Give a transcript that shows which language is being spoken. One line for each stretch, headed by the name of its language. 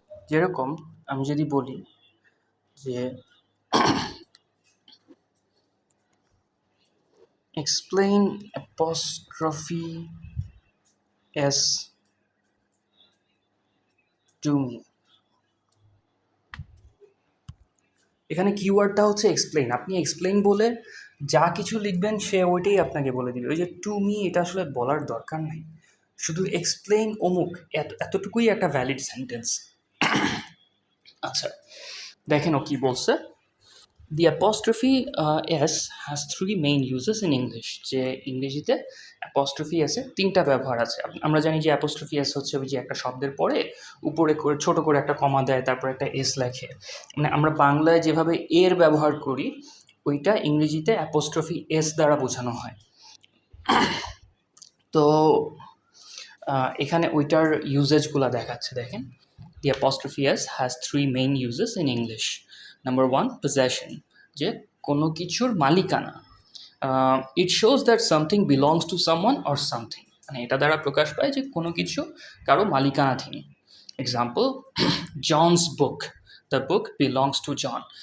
Bangla: যেরকম আমি যদি বলি যে
English: explain apostrophe s to me,
Bangla: এখানে কিওয়ার্ডটা হচ্ছে এক্সপ্লেইন। আপনি এক্সপ্লেইন বলে যা কিছু লিখবেন সে ওইটাই আপনাকে বলে দিবে। ওই যে টু মি এটা আসলে বলার দরকার নেই, শুধু এক্সপ্লেইন অমুক এতটুকুই একটা ভ্যালিড সেন্টেন্স। আচ্ছা দেখেন ও কি বলছে।
English: The apostrophe s has three main uses in English.
Bangla: যে ইংরেজিতে অ্যাপস্ট্রফি এস এর তিনটা ব্যবহার আছে। আমরা জানি যে অ্যাপস্ট্রফি এস হচ্ছে ওই যে একটা শব্দের পরে উপরে করে ছোট করে একটা কমা দেয়, তারপর একটা এস লেখে। মানে আমরা বাংলায় যেভাবে এর ব্যবহার করি ওইটা ইংরেজিতে অ্যাপস্ট্রফি এস দ্বারা বোঝানো হয়। তো এখানে ওইটার ইউজেজগুলো দেখাচ্ছে, দেখেন।
English: The apostrophe s has three main uses in English. Number one, possession,
Bangla: যে কোনো কিছুর মালিকানা।
English: it shows that something belongs to someone or something,
Bangla: মানে এটা দ্বারা প্রকাশ পায় যে কোনো কিছু কারো মালিকানাধীন।
English: Example, John's book, the book belongs to John.